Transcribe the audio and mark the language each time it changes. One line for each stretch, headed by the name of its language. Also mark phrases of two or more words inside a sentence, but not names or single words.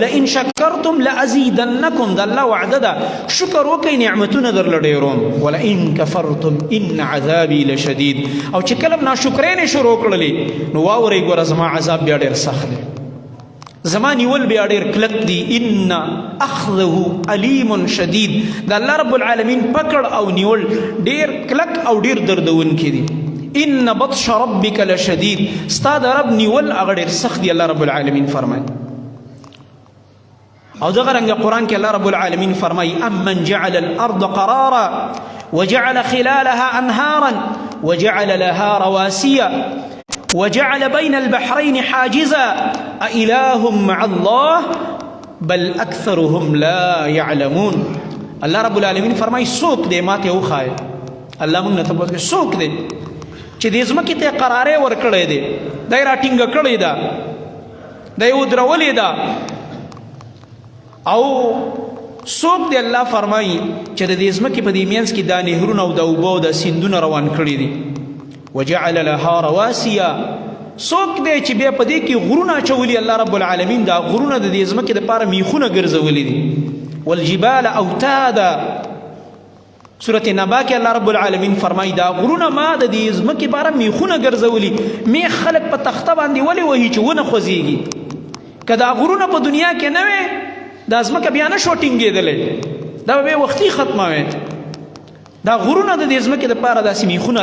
Arabic: لئن شکرتم لازیدنکم
Pashto: د الله وعده ده شکر وکړئ نعمتونه درله ډېروم
Arabic: ولئن کفرتم ان عذابي لشدید
Pashto: او چې کله ناشکرۍ نه شروع کړلې نو واورئ ګوره زما عذاب بیا ډېر سخت دی زما نیول بیا ډېر کلک دی
Arabic: ان اخذه علیم شدید
Pashto: د
Arabic: الله رب العالمین
Pashto: پکړ او نیول ډېر کلک او ډېر دردونکی دی
Arabic: ان بطش ربک لشدید
Pashto: ستا د رب نیول هغه ډېر سخت دی
Arabic: الله رب العالمین
Pashto: فرمایي او دغه رنګه قرآن کې
Arabic: الله رب العالمین
Pashto: فرمایي
Arabic: امن جعل الارض قرارا وجعل خلالها انهارا وجعل لها رواسيا وجعل بين البحرين حاجزا أإله مع الله بل أكثرهم لا يعلمون الله رب العالمین
Pashto: فرمایي څوک دی ماته وښایه الله موږ نه تپوس کوي څوک دی چې دې ځمکې ته قرارې ورکړی دی دا یې راټینګه کړې ده دا یې ودرولې ده او څوک دی الله فرمایي چې د دې ځمکې په دې منځ کې دا نهرونه او د اوبو او د سیندونه روان کړي دي
Arabic: وجعل لها رواسیا
Pashto: څوک دی چې بیا په دې کې غرونه اچولي
Arabic: الله رب العالمین
Pashto: دا غرونه د دې ځمکې دپاره میخونه ګرځولي دي
Arabic: والجبال اوتادا
Pashto: سورة نبا کې
Arabic: الله رب العالمین
Pashto: فرمایي دا غرونه ما د دې ځمکې لپاره میخونه ګرځولي میخ خلک په تخته باندې ولې وهي چې ونه خوځېږي که دا غرونه په دنیا کې نه وی دا ځمکه بیا نه شو ټینګېدلی دا به وختي ختمه وی دا غرونه د دې ځمکې دپاره داسې میخونه